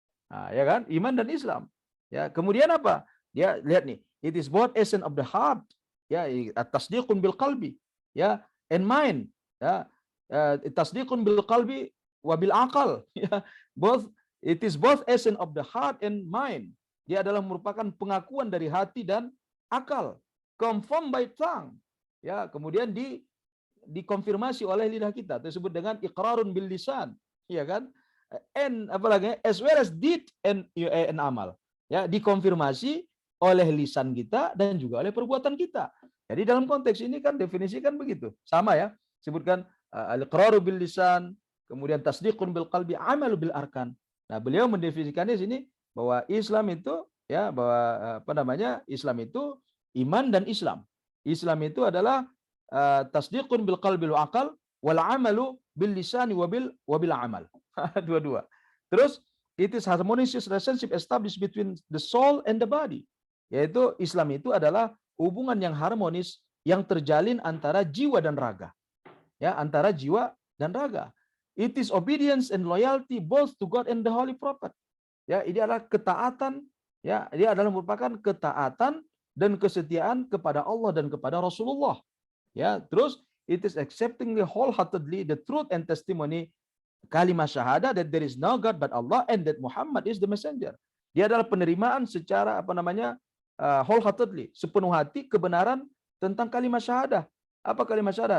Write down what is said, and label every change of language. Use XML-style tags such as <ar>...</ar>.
<id>Nah, ya kan? Iman dan Islam. Ya, kemudian apa? Dia lihat nih,</id> <en>it is both essence of the heart, ya, tasdiqun bil qalbi, ya, and mind, ya,</en> <ar>tasdiqun bil qalbi wa bil aqal,</ar> <en>ya, it is both essence of the heart and mind.</en> <id>Dia adalah merupakan pengakuan dari hati dan akal.</id> <en>Confirmed by tongue.</en> <id>Ya, kemudian dikonfirmasi oleh lidah kita. Tersebut dengan</id> <ar>iqrarun bil lisan,</ar> <id>ya kan?</id> <en>And apalagi as well as deed and amal.</en> <id>Ya, dikonfirmasi oleh lisan kita dan juga oleh perbuatan kita. Jadi dalam konteks ini kan definisikan begitu. Sama ya. Sebutkan</id> <ar>al-iqraru bil lisan,</ar> <id>kemudian</id> <ar>tasdiqun bil qalbi, amalu bil arkan.</ar> <id>Nah, beliau mendefinisikannya sini bahwa Islam itu ya bahwa Islam itu iman dan Islam. Islam itu adalah</id> <ar>tasdiqun bil qalbi wal aqal wal amalu bil lisani wa bil amal.</ar> <id>Dua-dua.</id> <en>Terus it is harmonious relationship established between the soul and the body.</en> <id>Yaitu Islam itu adalah hubungan yang harmonis yang terjalin antara jiwa dan raga. Ya, antara jiwa dan raga.</id> <en>It is obedience and loyalty both to God and the Holy Prophet.</en> <id>Ya, ini adalah ketaatan, ya, dia adalah merupakan ketaatan dan kesetiaan kepada Allah dan kepada Rasulullah.</id> <en>Ya, terus it is accepting wholeheartedly the truth and testimony kalimat syahadah that there is no God but Allah and that Muhammad is the messenger.</en> <id>Dia adalah penerimaan secara wholeheartedly, sepenuh hati kebenaran tentang kalimat syahadah. Apa kalimat syahadah?</id>